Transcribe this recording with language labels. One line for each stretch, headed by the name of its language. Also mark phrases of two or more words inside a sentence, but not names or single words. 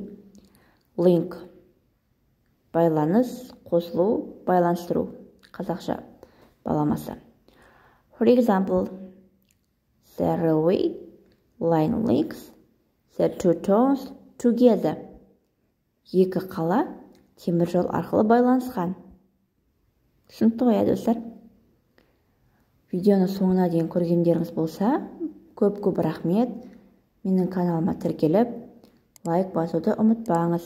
English: Link.
Kazakh: Байланыс, қосылу, байланыстыру. Қазақша баламасы.
English: For example, the railway line links the two towns together.
Kazakh: Екі қала темір жол арқылы байланысқан. Түсінікті ғой, достар? Видеоны соңына дейін көргендеріңіз болса, көп рахмет. Менің каналыма тіркеліп, лайк басуды ұмытпаңыз.